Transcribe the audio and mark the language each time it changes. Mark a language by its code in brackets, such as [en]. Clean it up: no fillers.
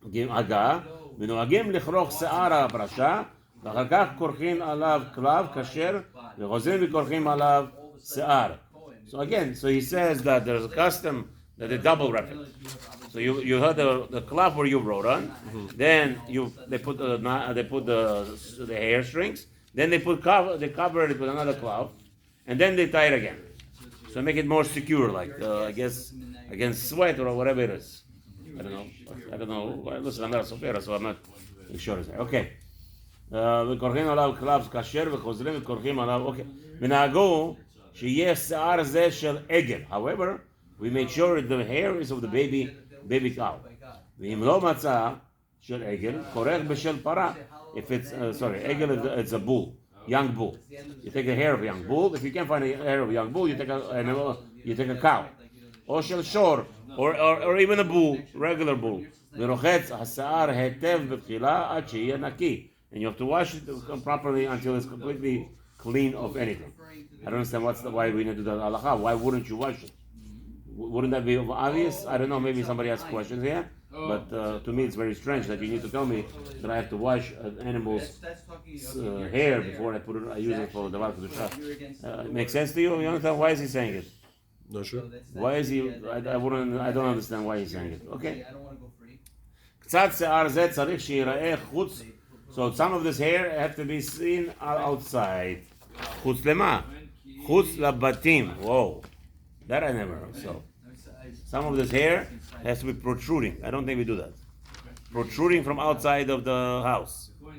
[he] הגה, ונוהגים לכרוך שיער הפרשה, ואחר כך כורכים עליו כלב כשר, וחוזרים וכורכים עליו שיער. [en] So again, so he says that there's a custom that they double wrap it. So you heard the cloth where you wrote on, then they put the hair strings, then they cover it with another cloth, and then they tie it again. So make it more secure, like I guess against sweat or whatever it is. I don't know. Listen, I'm not a sofer, so I'm not sure. Okay. [he] וכורכים עליו כלב כשר וחוזרים וכורכים עליו. Okay. ונהגו שיהיה שיער זה של עגל. [en] However, we make sure that the hair is of the baby cow. [he] ואם לא מצא של עגל, כורך בשל פרה. [en] If it's עגל, it's a bull, young bull. You take the hair of a young bull. If you can't find the hair of a young bull, you take a cow. [he] או של שור, [en] or even a bull, regular bull. [he] ורוחץ השיער היטב בתחילה עד שיהיה נקי. [en] And you have to wash it properly until it's completely clean of anything. I don't understand why we need to do that halacha. Why wouldn't you wash it? Wouldn't that be obvious? I don't know, maybe somebody has questions here. But to me it's very strange that you need to tell me that I have to wash an animal's hair before I use it for the kedusha. It makes sense to you? You understand? Why is he saying it? Not sure. Why is he? I don't understand why he's saying it. Okay. [he] קצת שיער זה צריך שיראה חוץ. [en] So some of this hair have to be seen outside. [he] חוץ למה? חוץ לבתים. [en] Whoa. That I never heard. So some of this hair has to be protruding. I don't think we do that. Protruding from outside of the house.